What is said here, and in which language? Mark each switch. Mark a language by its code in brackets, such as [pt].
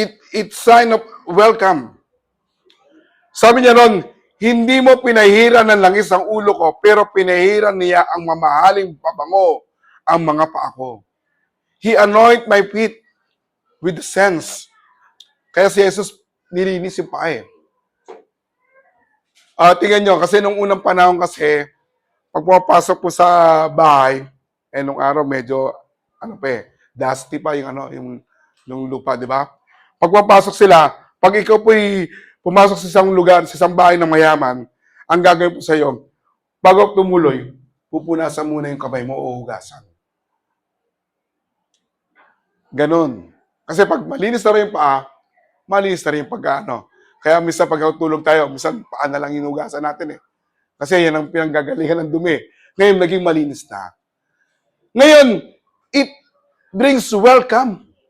[en] It's sign of welcome. [tl] Sabi niya ron, hindi mo pinahiran ng langis ang ulo ko, pero pinahiran niya ang mamahaling pabango ang mga paa ko. [en] He anoint my feet with the sense. [tl] Kaya si Jesus nilinis yung paa eh. Tingnan nyo, kasi nung unang panahon kasi, pag pumapasok po sa bahay, nung araw medyo, dusty pa yung lupa, di ba? Pag pumapasok sila, pag ikaw po'y pumasok sa isang lugar, sa isang bahay ng mayaman, ang gagawin po sa iyo, bago tumuloy, pupunasan muna yung kamay mo o hugasan. Ganon. Kasi pag malinis na rin yung paa, malinis na rin yung pagkaano. Kaya minsan pag tulog tayo, minsan paa na lang hinugasan natin eh. Kasi yan ang pinanggagalingan ng dumi. Ngayon, naging malinis na. [en] Ngayon, it brings welcome.